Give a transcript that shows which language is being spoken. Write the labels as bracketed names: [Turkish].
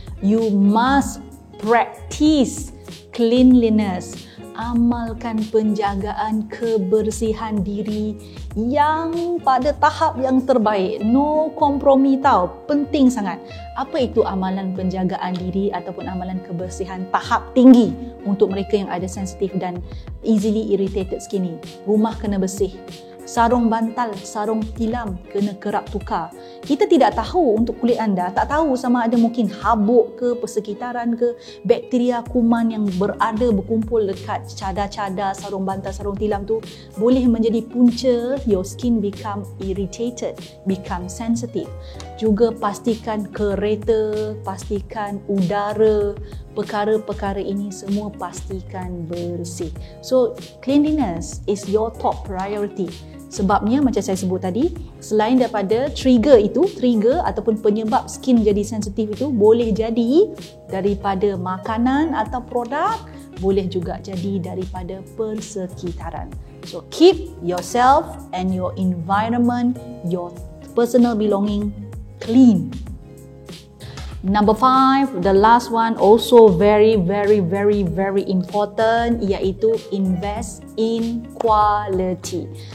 [English] You must practice cleanliness. [Malay] Amalkan penjagaan kebersihan diri yang pada tahap yang terbaik. No kompromi tau. Penting sangat. Apa itu amalan penjagaan diri ataupun amalan kebersihan tahap tinggi untuk mereka yang ada sensitif dan [English] easily irritated skin [Malay] ni? Rumah kena bersih. Sarung bantal, sarung tilam kena kerap tukar. Kita tidak tahu untuk kulit anda, tak tahu sama ada mungkin habuk ke, persekitaran ke, bakteria kuman yang berkumpul dekat cadar-cadar sarung bantal, sarung tilam tu boleh menjadi punca [English] your skin become irritated, become sensitive. [Malay] Juga pastikan kereta, pastikan udara, perkara-perkara ini semua pastikan bersih. [English] So, cleanliness is your top priority. [Malay] Sebabnya macam saya sebut tadi, selain daripada trigger ataupun penyebab skin jadi sensitif itu boleh jadi daripada makanan atau produk, boleh juga jadi daripada persekitaran. [English] So keep yourself and your environment, your personal belonging clean. Number 5, the last one also very important, iaitu invest in quality.